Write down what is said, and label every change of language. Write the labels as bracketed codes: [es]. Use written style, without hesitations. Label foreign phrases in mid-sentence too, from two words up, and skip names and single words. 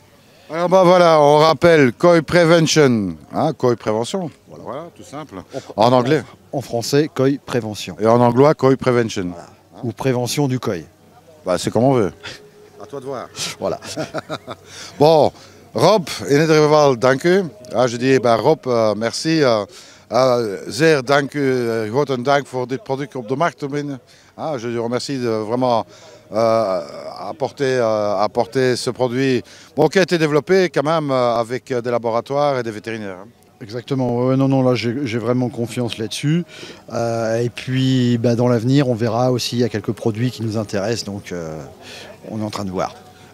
[fr] Alors bah voilà, on rappelle Koi Prevention, hein, Koi Prévention, voilà, tout simple. En anglais. En français, Koi Prévention. Et en anglais, Koi Prevention. Voilà. Hein? Ou Prévention du Koi. Bah, c'est comme on veut. À toi de voir. Voilà. Bon, [nl] Rob, in ieder geval, dank u. [fr] Je dis, Rob, merci. [nl] Zeer dank u, groot dank voor dit product op de markt te brengen. [fr] Je vous remercie de vraiment apporter ce produit qui a été développé quand même avec des laboratoires et des vétérinaires. Exactement, ouais, non, là j'ai vraiment confiance là-dessus. Et puis dans l'avenir, on verra aussi, il y a quelques produits qui nous intéressent, donc on est en train de voir.